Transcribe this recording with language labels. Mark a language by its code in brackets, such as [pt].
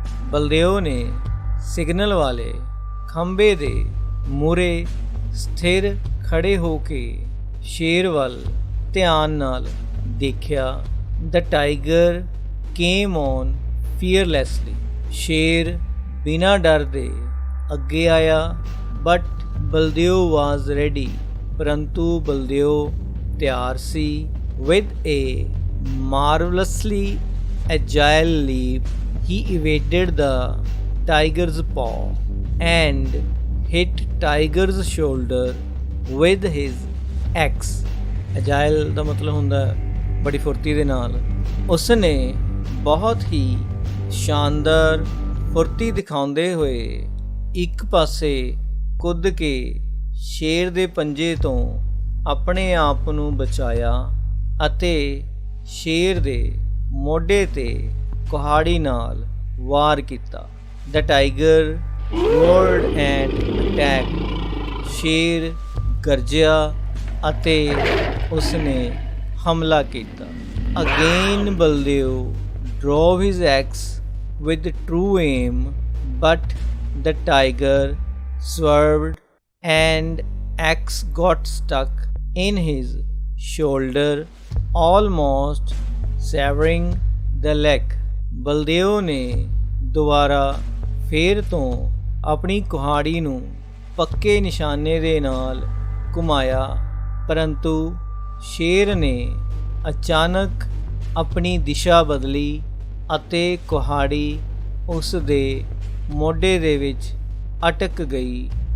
[pa] ਬਲਦੇਵ ਨੇ ਸਿਗਨਲ ਵਾਲੇ ਖੰਭੇ ਦੇ ਮੂਹਰੇ ਸਥਿਰ ਖੜੇ ਹੋ ਕੇ ਸ਼ੇਰ ਵੱਲ ਧਿਆਨ ਨਾਲ ਦੇਖਿਆ। [en] The tiger came on fearlessly. [pa] ਸ਼ੇਰ ਬਿਨਾਂ ਡਰ ਦੇ ਅੱਗੇ ਆਇਆ। [en] But Baldev was ready. [pa] ਪਰੰਤੂ ਬਲਦੇਵ ਤਿਆਰ ਸੀ। [en] With a marvelously agile leap, he evaded the tiger's paw and hit tiger's shoulder with his axe. [pa] Agile ਦਾ ਮਤਲਬ ਹੁੰਦਾ ਬੜੀ ਫੁਰਤੀ ਦੇ ਨਾਲ। ਉਸਨੇ ਬਹੁਤ ਹੀ ਸ਼ਾਨਦਾਰ ਫੁਰਤੀ ਦਿਖਾਉਂਦੇ ਹੋਏ ਇੱਕ ਪਾਸੇ ਕੁੱਦ ਕੇ ਸ਼ੇਰ ਦੇ ਪੰਜੇ ਤੋਂ ਆਪਣੇ ਆਪ ਨੂੰ ਬਚਾਇਆ ਅਤੇ ਸ਼ੇਰ ਦੇ ਮੋਢੇ 'ਤੇ ਕੁਹਾੜੀ ਨਾਲ ਵਾਰ ਕੀਤਾ। [en] The tiger roared and attacked. [pa] ਸ਼ੇਰ ਗਰਜਿਆ ਅਤੇ ਉਸਨੇ ਹਮਲਾ ਕੀਤਾ। [en] Again Baldev drove his axe with true aim, but the tiger swerved and axe got stuck in his shoulder, almost severing the leg. [pa] Baldev ਨੇ ਦੁਬਾਰਾ ਫੇਰ ਤੋਂ ਆਪਣੀ ਕੁਹਾੜੀ ਨੂੰ ਪੱਕੇ ਨਿਸ਼ਾਨੇ ਦੇ ਨਾਲ ਘੁਮਾਇਆ, ਪਰੰਤੂ ਸ਼ੇਰ ਨੇ ਅਚਾਨਕ ਆਪਣੀ ਦਿਸ਼ਾ ਬਦਲੀ ਅਤੇ ਕੁਹਾੜੀ ਉਸ ਦੇ ਮੋਢੇ ਦੇ ਵਿੱਚ ਅਟਕ ਗਈ।